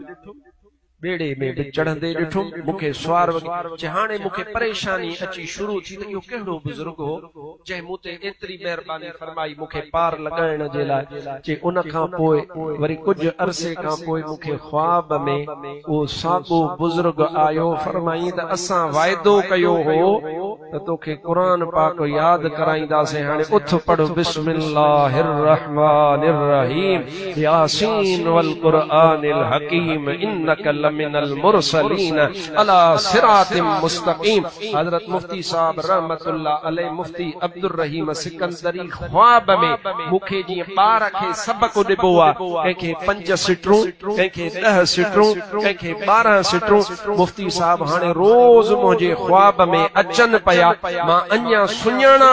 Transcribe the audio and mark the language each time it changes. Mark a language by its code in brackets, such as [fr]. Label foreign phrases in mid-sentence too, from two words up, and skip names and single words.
[sd] ॿेड़े में बि चढ़ंदे ॾिठो मूंखे सुवार हाणे मूंखे परेशानी अची शुरू थी त इहो कहिड़ो बुज़ुर्ग हो जंहिं मूं ते एतिरी महिरबानी फरमाई मूंखे पार लॻाइण जे लाइ जे उन खां पोइ वरी कुझु अरसे खां पोइ मूंखे ख्वाब में उहो साॻियो बुज़ुर्ग आयो फरमाई त असां वाइदो कयो हो त तोखे क़ुरान पाक यादि कराईंदासीं हाणे उथ पढ़ [ar] بسم الله الرحمن الرحيم يس والقرآن الحكيم إنك لمن المرسلين على صراط [sd] मुस्तकीम हजरत मुफ्ती साहब [ar] رحمة الله عليه [sd] मुफ्ती अब्दुर रहीम सिकंदरी ख्वाब में मूंखे जीअं ॿार खे सबक़ ॾिबो आहे कंहिंखे 5 सिटरूं कंहिंखे 10 सिटरूं कंहिंखे 12 सिटरूं मुफ्ती साहब हाणे रोज़ मुंहिंजे ख्वाब में अचनि पिया मां अञा सुञाणा